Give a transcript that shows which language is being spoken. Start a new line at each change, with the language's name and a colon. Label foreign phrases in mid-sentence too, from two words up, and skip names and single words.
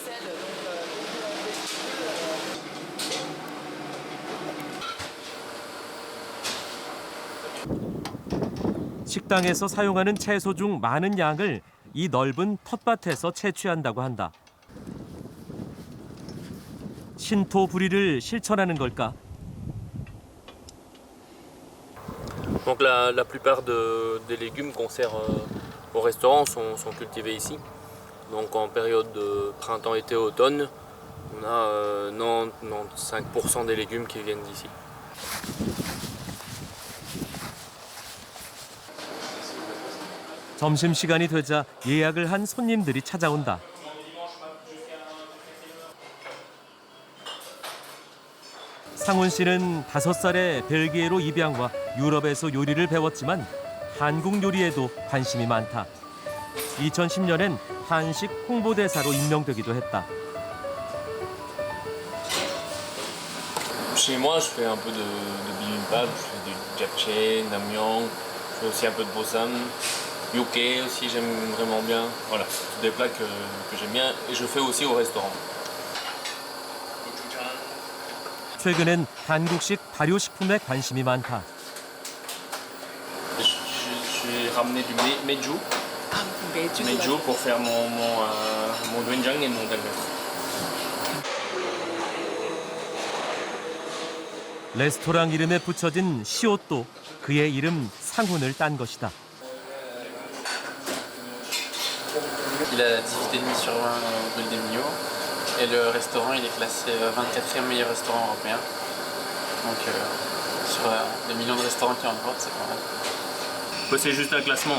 Korean: 식당에서 사용하는 채소 중 많은 양을 이 넓은 텃밭에서 채취한다고 한다. 신토 불이를 실천하는 걸까?
French: Donc la plupart des légumes qu'on sert au restaurant sont cultivés ici. Donc en période de printemps, été, automne, on a 95% des légumes qui viennent d'ici.
Korean: 점심시간이 되자 예약을 한 손님들이 찾아온다. 상훈 씨는 5살에 벨기에로 입양와 유럽에서 요리를 배웠지만 한국 요리에도 관심이 많다. 2010년엔 한식 홍보대사로 임명되기도 했다.
French: Chez moi, je fais un peu de bibimbap, je fais du japchae, namyeon, je fais aussi un peu de bossam, yoke aussi j'aime vraiment bien. Voilà, tous des plats que j'aime bien et je fais aussi au restaurant.
Korean: 최근엔 한국식 발효식품에 관심이 많다.
French: J'ai ramené du meiju. Meiju pour faire mon doenjang et mon dalmet.
Korean: 레스토랑 이름에 붙여진 시옷도 그의 이름 상훈을 딴 것이다.
French: Il a 18,5 sur 20 au Golden Mio et le restaurant il est classé 24e meilleur restaurant européen. Donc sur les millions de restaurants qu'il y a en Europe, c'est pas mal. C'est juste un classement.